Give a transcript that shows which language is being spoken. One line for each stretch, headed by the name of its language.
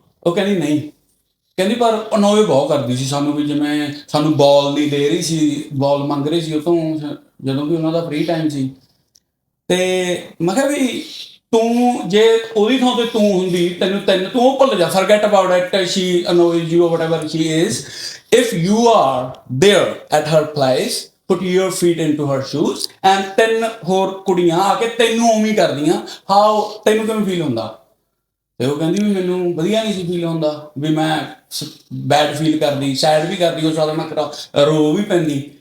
Punjabi: ਉਹ ਕਹਿੰਦੀ ਨਹੀਂ, ਕਹਿੰਦੀ ਪਰ ਅਨੋਏ ਬਹੁਤ ਕਰਦੀ ਸੀ ਸਾਨੂੰ, ਵੀ ਜਿਵੇਂ ਸਾਨੂੰ ਬਾਲ ਨਹੀਂ ਦੇ ਰਹੀ ਸੀ, ਬਾਲ ਮੰਗ ਰਹੀ ਸੀ ਉਹ ਤੋਂ ਜਦੋਂ ਵੀ ਉਹਨਾਂ ਦਾ ਫ੍ਰੀ ਟਾਈਮ ਸੀ। ਤੇ ਮੈਂ ਕਿਹਾ ਵੀ ਤੂੰ ਜੇ ਉਹਦੀ ਥਾਂ ਤੇ ਤੂੰ ਹੁੰਦੀ, ਤੈਨੂੰ ਤੂੰ ਭੁੱਲ ਜਾ,
English: forget about it, she annoys you or whatever she is. If you are there at her place, put your feet into her shoes, and 3
Punjabi: ਹੋਰ ਕੁੜੀਆਂ ਆ ਕੇ ਤੈਨੂੰ ਉਵੇਂ ਕਰਦੀਆਂ, ਤੈਨੂੰ ਕਿਵੇਂ ਫੀਲ ਹੁੰਦਾ? ਤੇ ਉਹ ਕਹਿੰਦੀ ਵੀ ਮੈਨੂੰ ਵਧੀਆ ਨਹੀਂ ਸੀ ਫੀਲ ਹੁੰਦਾ, ਵੀ ਮੈਂ ਬੈਡ ਫੀਲ ਕਰਦੀ, ਸੈਡ ਵੀ ਕਰਦੀ, ਉਹ ਸਾਰਾ ਮੈਂ ਰੋ ਵੀ ਪੈਂਦੀ।